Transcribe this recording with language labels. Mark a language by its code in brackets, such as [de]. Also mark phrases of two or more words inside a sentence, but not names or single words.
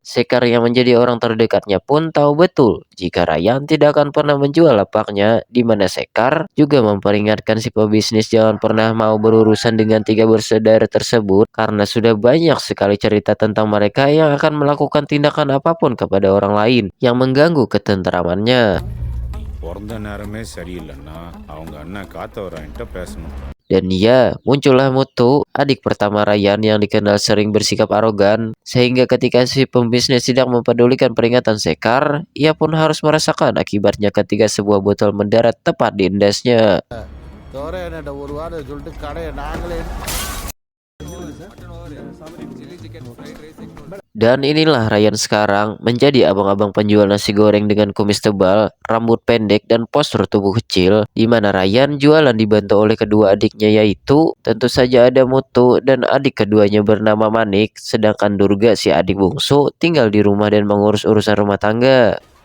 [id] Sekar yang menjadi orang terdekatnya pun tahu betul jika Ryan tidak akan pernah menjual lapaknya, di mana Sekar juga memperingatkan si pebisnis jangan pernah mau berurusan dengan tiga bersaudara tersebut karena sudah banyak sekali cerita tentang mereka yang akan melakukan tindakan apapun kepada orang lain yang mengganggu ketentramannya. [ta] பிறந்த நேரமே சரியில்லைன்னா அவங்க அண்ணன் காத்தவரான்ட்ட பேசணும். [id] Dan ya, muncullah Mutu, adik pertama Ryan yang dikenal sering bersikap arogan, sehingga ketika si pembisnis tidak mempedulikan peringatan Sekar, ia pun harus merasakan akibatnya ketika sebuah botol mendarat tepat di endasnya. Dan inilah Ryan sekarang menjadi abang-abang penjual nasi goreng dengan kumis tebal, rambut pendek, dan postur tubuh kecil, di mana Ryan jualan dibantu oleh kedua adiknya yaitu tentu saja ada Mutu dan adik keduanya bernama Manik, sedangkan Durga si adik bungsu tinggal di rumah dan mengurus urusan rumah tangga.